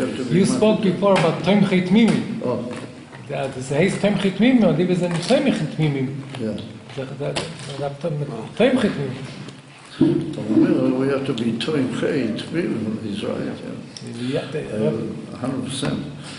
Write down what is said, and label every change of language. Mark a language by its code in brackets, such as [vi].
[en] You spoke before about Tomchei Tmimim. Oh. [yi] Das heißt Tomchei Tmimim, und die sind Tomchei Tmimim. Yeah. [he] Tomchei Tmimim. [en] We have to be Tomchei Tmimim, he's right. Yeah. 100%.